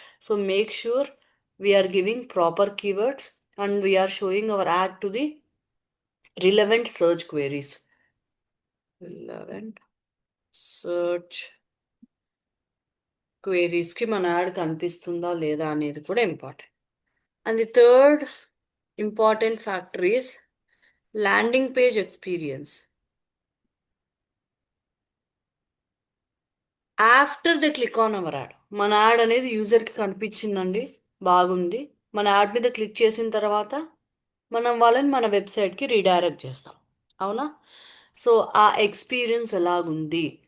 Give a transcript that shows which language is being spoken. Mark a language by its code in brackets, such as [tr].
[en] So make sure we're giving proper keywords and we're showing our ad to the relevant search queries. [te] Relevant search క్వెరీస్కి మన add కనిపిస్తుందా లేదా అనేది కూడా important. [en] And the third important factor is landing page experience. After the click on our ad, [te] మన add అనేది యూజర్కి కనిపించిందండి, బాగుంది. మన యాడ్ మీద క్లిక్ చేసిన తర్వాత మనం వాళ్ళని మన వెబ్సైట్కి రీడైరెక్ట్ చేస్తాం, అవునా? సో ఆ ఎక్స్పీరియన్స్ ఎలాగుంది,